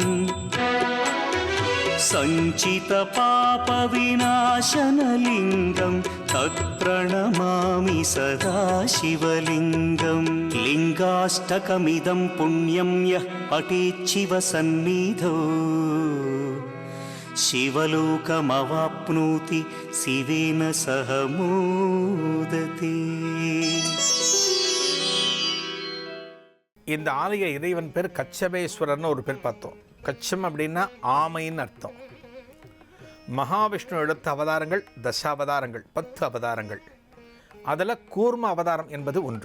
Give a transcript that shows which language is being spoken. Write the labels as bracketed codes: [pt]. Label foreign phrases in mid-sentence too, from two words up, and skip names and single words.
[sa] सञ्चितपापविनाशनलिङ्गं तत्प्रणमामि सदा शिवलिङ्गं लिङ्गाष्टकमिदं पुण्यं यः पठेच्छिवसन्निधौ शिवलोकमवाप्नोति शिवेन सह मोदते. [ta] இந்த ஆலய இறைவன் பேர் கச்சபேஸ்வரர்னு ஒரு பேர் பார்த்தோம். கச்சம் அப்படின்னா ஆமைன்னு அர்த்தம். மகாவிஷ்ணு எடுத்த அவதாரங்கள் தசாவதாரங்கள், 10 அவதாரங்கள். அதில் கூர்ம அவதாரம் என்பது ஒன்று.